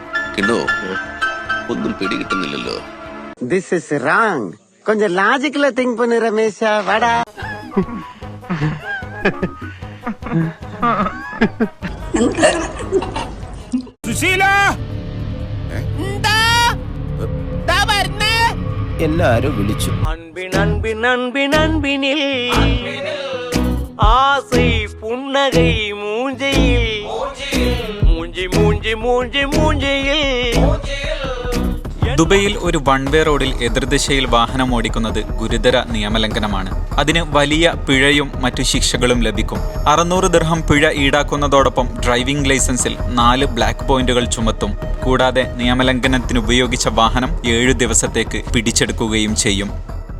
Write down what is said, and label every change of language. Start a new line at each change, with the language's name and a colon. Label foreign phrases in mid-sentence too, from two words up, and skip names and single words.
Malayalam: കിണ്ടോ ഒന്നും പിടികിട്ടുന്നില്ലല്ലോ.
English: this is wrong.
Tamil: கொஞ்சம்
English: logically think
Tamil: பண்ணு ரமேஷா. வாடா.
Malayalam: സുശീല എല്ലാരും വിളിച്ചു.
Tamil: அன்பினில் ஆசை புன்னகை மூஞ்சையில் மூஞ்சியில்
Malayalam: ദുബൈയിൽ ഒരു
English: one way
Malayalam: റോഡിൽ എതിർദിശയിൽ വാഹനം ഓടിക്കുന്നത് ഗുരുതര നിയമലംഘനമാണ്. അതിന് വലിയ പിഴയും മറ്റു ശിക്ഷകളും ലഭിക്കും. 600 ദിർഹം പിഴ ഈടാക്കുന്നതോടൊപ്പം
English: driving licence
Malayalam: 4
English: black points
Malayalam: ചുമത്തും. കൂടാതെ നിയമലംഘനത്തിന് ഉപയോഗിച്ച വാഹനം 7 ദിവസത്തേക്ക് പിടിച്ചെടുക്കുകയും ചെയ്യും.